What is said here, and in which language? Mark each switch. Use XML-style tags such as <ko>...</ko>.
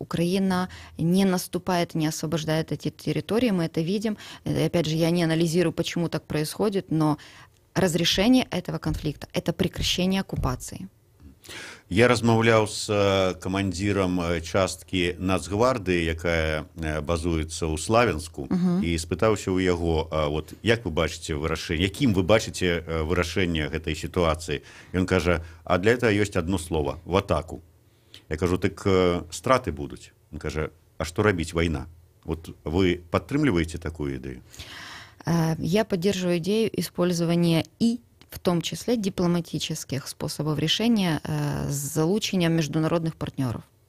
<ru>Украина не наступает, не освобождает эти территории, мы это видим. И опять же, я не анализирую, почему так происходит, но разрешение этого конфликта – это прекращение оккупации.</ru> <be>Я размаўляў з камандзірам часткі Нацгвардыі, якая базуецца ў Славянску, і спытаўся ў яго, вот, як вы бачыце вырашэнне, якім вы бачыце вырашэнне гэтай сітуацыі. Ён кажа,</be> <ru>а для этого ёсць одно слово – в атаку.</ru> <be>Я кажу, так страты будуць. Ён кажа, а што рабіць, вайна? Вот вы падтрымліваеце такую ідэю?</be> <ru>Я поддерживаю идею использования и в том числе дипломатических способов решения с залучением международных партнеров.</ru>